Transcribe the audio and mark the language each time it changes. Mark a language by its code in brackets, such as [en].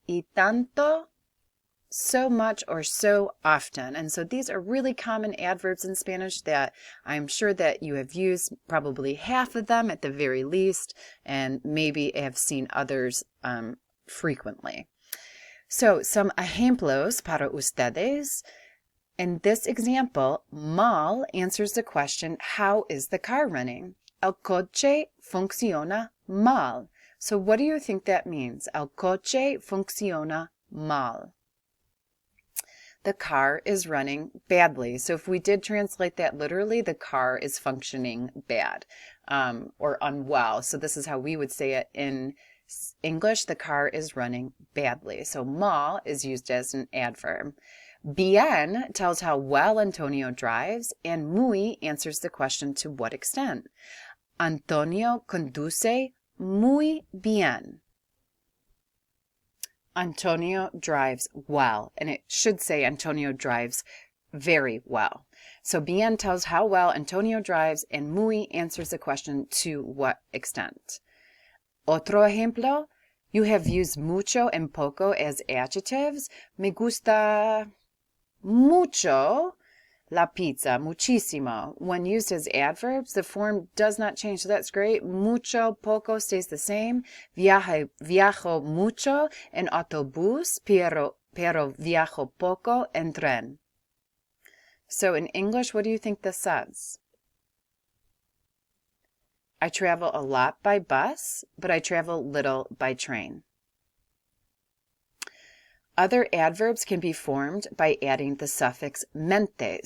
[es] Y tanto, [en] so much or so often. And so these are really common adverbs in Spanish that I'm sure that you have used probably half of them at the very least, and maybe have seen others frequently. So some [es] ejemplos para ustedes. [en] In this example, Mal answers the question, how is the car running? [es] El coche funciona mal. [en] So what do you think that means? [es] El coche funciona mal. [en] The car is running badly. So if we did translate that literally, the car is functioning bad or unwell. So this is how we would say it in English. The car is running badly. So mal is used as an adverb. Bien tells how well Antonio drives, and muy answers the question to what extent. [es] Antonio conduce muy bien. [en] Antonio drives well, and it should say Antonio drives very well. So bien tells how well Antonio drives, and muy answers the question to what extent. [es] Otro ejemplo, [en] you have used mucho and poco as adjectives. [es] Me gusta mucho la pizza, muchísimo. [en] When used as adverbs, the form does not change, so that's great. Mucho, poco stays the same. [es] Viajo mucho en autobús, pero viajo poco en tren. [en] So in English, what do you think this says? I travel a lot by bus, but I travel little by train. Other adverbs can be formed by adding the suffix mente.